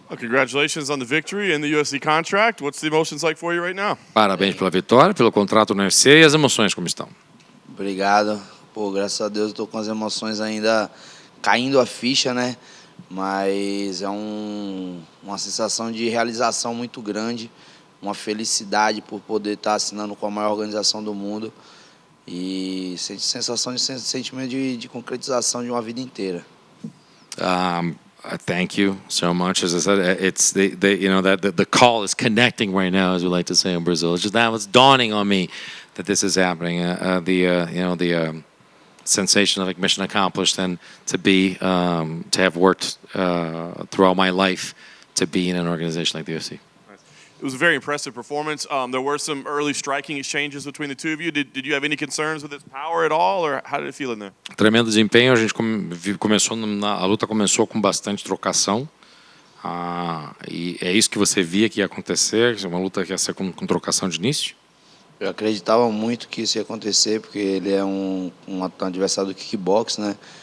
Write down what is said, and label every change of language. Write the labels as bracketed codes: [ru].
[en] Well, congratulations on the victory and the UFC contract. What's the emotions like for you right now? [pt] Parabéns pela vitória, pelo contrato no UFC e as emoções como estão. Obrigado. Pô, graças a Deus eu tô com as emoções ainda caindo a ficha, né? Mas é uma sensação de realização muito grande, uma felicidade por poder estar assinando com a maior organização do mundo e sensação de sentimento de concretização de uma vida inteira. [en] Thank you so much. As I said, it's the call is connecting right now, as we like to say in Brazil. It's just that was dawning on me that this is happening. The sensation of like mission accomplished, and to have worked throughout my life to be in an organization like the UFC. It was a very impressive performance. There were some early striking exchanges between the two of you. Did you have any concerns with its power at all, or how did it feel in there? [pt] Tremendo desempenho. A gente a luta começou com bastante trocação. E é isso que você via que ia acontecer, uma luta que ia ser com trocação de início? Eu acreditava muito que isso ia acontecer, porque ele é um adversário do kickbox, né?